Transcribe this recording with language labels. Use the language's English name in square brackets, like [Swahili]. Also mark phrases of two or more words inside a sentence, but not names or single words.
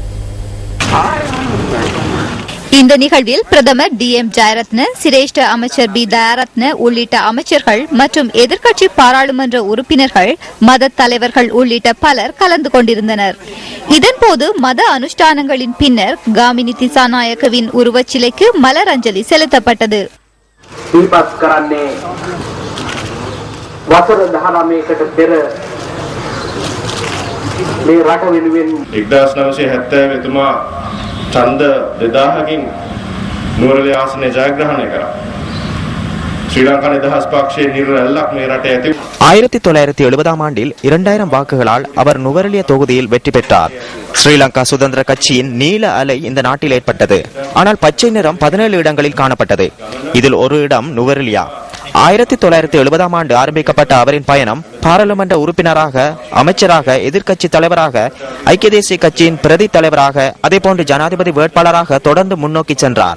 [Tamil] இந்த நிகழ்வில் பிரதமர் DM ஜெயரத்ன, சிரேஷ்ட அமைச்சர் B தயாரத்ன உள்ளிட்ட அமைச்சர்கள் மற்றும் எதிர்க்கட்சி பாராளுமன்ற உறுப்பினர்கள், மத தலைவர்கள் உள்ளிட்ட பலர் கலந்து கொண்டிருந்தனர். இதன்போது மத அனுஷ்டானங்களின் பின்னர் காமினி திசாநாயக்கவின் உருவச்சிலைக்கு மலர் அஞ்சலி செலுத்தப்பட்டது. [Sinhala] ඡන්ද 2000කින් නුවරඑළිය ආසනය ජයග්‍රහණය කරා. ශ්‍රී ලංකා නිදහස් පක්ෂයේ නිර්රැල්ලක් මේ රටේ ඇති. [Tamil] 1970ஆம் ஆண்டில் 2000 வாக்குகளால் அவர் நுவரெலியா தொகுதியில் வெற்றி பெற்றார். ஸ்ரீலங்கா சுதந்திர கட்சியின் நீல அலை இந்த நாட்டில் ஏற்பட்டது. ஆனால் பச்சை நிறம் 17 இடங்களில் காணப்பட்டது. இதில் ஒரு இடம் நுவரெலியா. 1970ஆம் ஆண்டு ஆரம்பிக்கப்பட்ட அவரின் பயணம் பாராளுமன்ற உறுப்பினராக, அமைச்சராக, எதிர்க்கட்சி தலைவராக, ஐக்கிய தேசிய கட்சியின் பிரதி தலைவராக, அதேபோன்று ஜனாதிபதி வேட்பாளராக தொடர்ந்து முன்னோக்கி சென்றார்.